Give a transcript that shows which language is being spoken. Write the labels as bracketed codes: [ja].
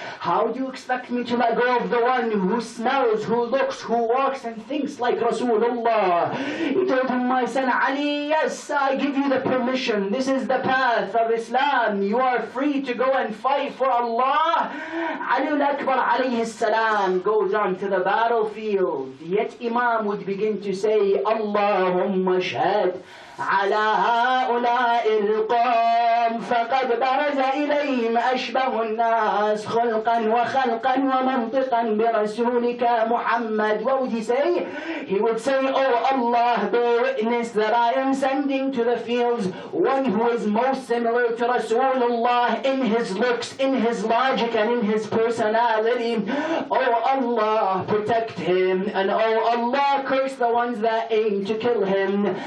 [en] How do you expect me to let go of the one who smells, who looks, who walks and thinks like Rasulullah? He told him, my son Ali, yes, I give you the permission. This is the path of Islam. You are free to go and fight for Allah. Ali al-Akbar alayhi salam goes on to the battlefield. Yet Imam would begin to say, [ar] Allahumma shahad على هؤلاء القوم فقد برز إليهم أشبه الناس خلقا وخلقا ومنطقا برسولك محمد. [en] What would he say? He would say, oh Allah, bear witness that I am sending to the fields one who is most similar to Rasulullah in his looks, in his logic and in his personality. Oh Allah, protect him, and oh Allah, curse the ones that aim to kill him.